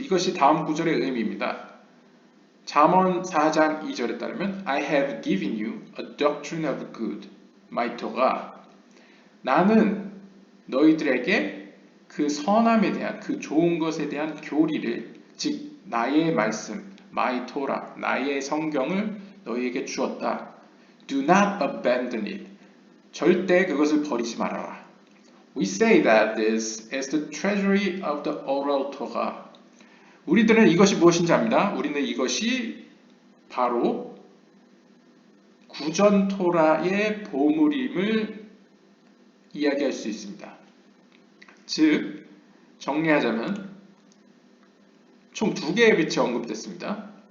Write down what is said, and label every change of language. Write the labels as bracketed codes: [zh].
[ko] 이것이 다음 구절의 의미입니다. 잠언 4장 2절에 따르면 [en] I have given you a doctrine of good, my Torah. [ko] 나는 너희들에게 그 선함에 대한, 그 좋은 것에 대한 교리를, 즉 나의 말씀, [en] my Torah, [ko] 나의 성경을 너희에게 주었다. [en] Do not abandon it. [ko] 절대 그것을 버리지 말아라. [en] We say that this is the treasury of the oral Torah. [ko] 우리들은 이것이 무엇인지 압니다. 우리는 이것이 바로 구전 토라의 보물임을 이야기할 수 있습니다. 즉, 정리하자면 총 2개의 빛이 언급됐습니다.